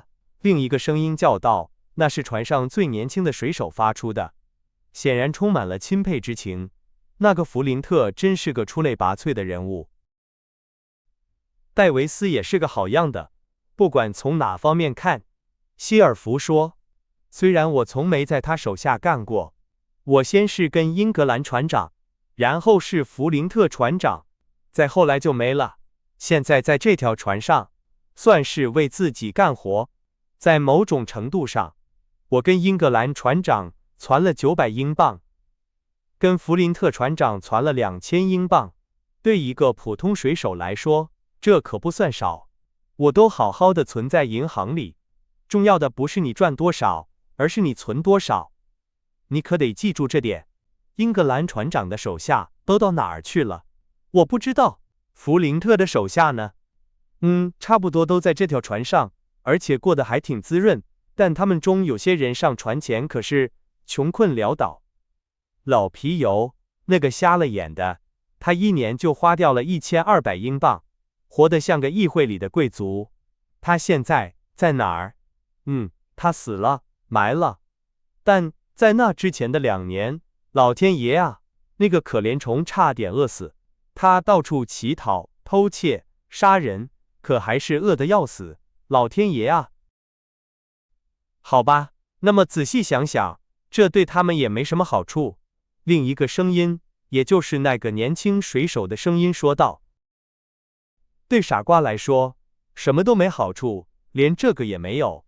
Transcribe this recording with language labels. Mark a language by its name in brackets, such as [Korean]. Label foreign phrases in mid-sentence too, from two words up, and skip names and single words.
[Chinese] 另一個聲音叫道，那是船上最年輕的水手發出的，顯然充滿了欽佩之情。那個弗林特真是個出類拔萃的人物。戴維斯也是個好樣的，不管從哪方面看，希爾弗說。雖然我從沒在他手下幹過，我先是跟英格蘭船長，然後是弗林特船長，再後來就沒了。現在在這條船上，算是為自己幹活。在某種程度上，我跟英格蘭船長傳了900英鎊，跟弗林特船長傳了2000英鎊。對一個普通水手來說，這可不算少。我都好好的存在銀行裡，重要的不是你賺多少，而是你存多少。你可得記住這點。英格蘭船長的手下都到哪兒去了？我不知道。弗林特的手下呢？差不多都在這條船上，而且過得還挺滋潤。但他們中有些人上船前可是窮困潦倒。老皮尤，那個瞎了眼的，他1年就花掉了1200英鎊，活得像個議會裡的貴族。他現在在哪兒？他死了，埋了。但在那之前的2年，老天爺啊，那個可憐蟲差點餓死。他到處乞討、偷竊、殺人，可還是餓得要死。老天爺啊！好吧，那麼仔細想想，這對他們也沒什麼好處。另一個聲音，也就是那個年輕水手的聲音說道：對傻瓜來說，什麼都沒好處，連這個也沒有。